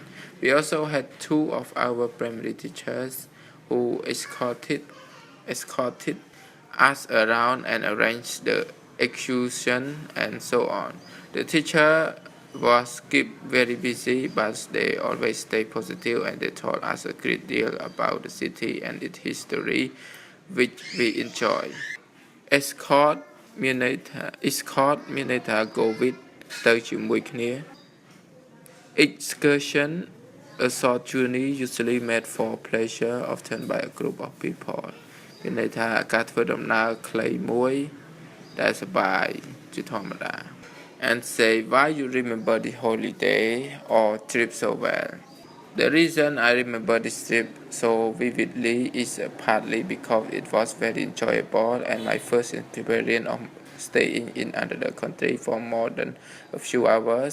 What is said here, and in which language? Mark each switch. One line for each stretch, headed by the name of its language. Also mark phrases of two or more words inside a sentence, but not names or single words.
English: We also had two of our primary teachers who escorted us around and arranged the excursion and so on. The teacher was kept very busy, but they always stayed positive and they told us a great deal about the city and its history, which we enjoy. Escort
Khmer: មានន័យថា
English: escort
Khmer: មានន័យថា
English: go with
Khmer: ទៅជាមួយគ្នា
English: excursion a short journey usually made for pleasure often by a group of people
Khmer: មានន័យថាការធ្វើដំណើរខ្លីមួយដែលសប្បាយជាធម្មតា
English: and say why you remember the holiday or trip so well. The reason I remember this trip so vividly is partly because it was very enjoyable and my first experience of staying in another country for more than a few hours.